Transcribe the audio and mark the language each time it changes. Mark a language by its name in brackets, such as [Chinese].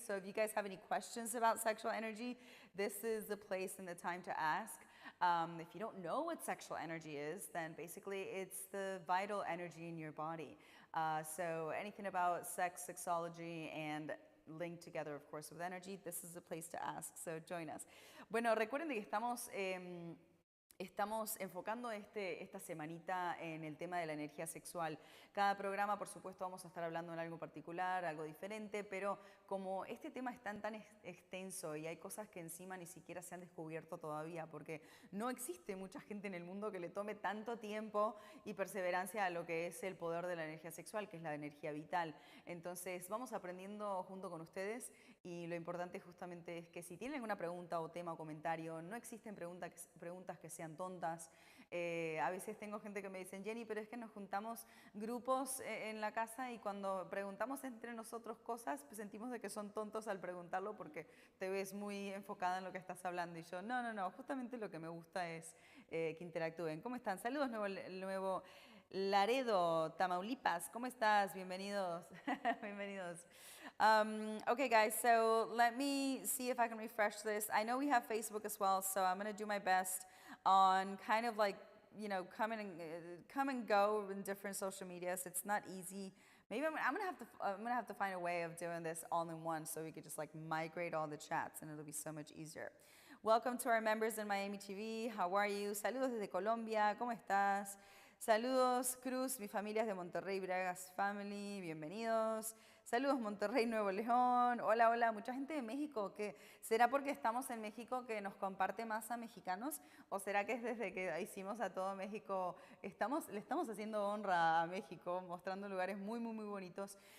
[English] So if you guys have any questions about sexual energy, this is the place and the time to ask. If you don't know what sexual energy is, then basically it's the vital energy in your body. So anything about sex, sexology, and linked together, of course, with energy, this is the place to ask. So join us. [Spanish] Bueno, recuerden que estamos enfocando esta semanita en el tema de la energía sexual. Cada programa, por supuesto, vamos a estar hablando en algo particular, algo diferente, pero como este tema es tan extenso y hay cosas que encima ni siquiera se han descubierto todavía, porque no existe mucha gente en el mundo que le tome tanto tiempo y perseverancia a lo que es el poder de la energía sexual, que es la energía vital. Entonces, vamos aprendiendo junto con ustedes y lo importante justamente es que si tienen alguna pregunta o tema o comentario, no existen preguntas que sean tontas. A veces tengo gente que me dicen, Jenny, pero es que nos juntamos grupos en la casa y cuando preguntamos entre nosotros cosas, pues sentimos de que son tontos al preguntarlo porque te ves muy enfocada en lo que estás hablando. Y yo, no, justamente lo que me gusta es que interactúen. ¿Cómo están? Saludos, nuevo Laredo, Tamaulipas. ¿Cómo estás? Bienvenidos. Bienvenidos. [English] Okay, guys, so let me see if I can refresh this. I know we have Facebook as well, so I'm going to do my best on kind of like, you know, come and go in different social medias. It's not easy. Maybe I'm gonna have to find a way of doing this all in one, so we could just like migrate all the chats, and it'll be so much easier. Welcome to our members in Miami TV. How are you? [Spanish] Saludos desde Colombia. ¿Cómo estás? Saludos, Cruz, mi familia es de Monterrey, Bragas Family, bienvenidos. Saludos, Monterrey, Nuevo León. Hola, hola, mucha gente de México. ¿Será porque estamos en México que nos comparte más a mexicanos? ¿O será que es desde que hicimos a todo México, le estamos haciendo honra a México, mostrando lugares muy, muy, muy bonitos?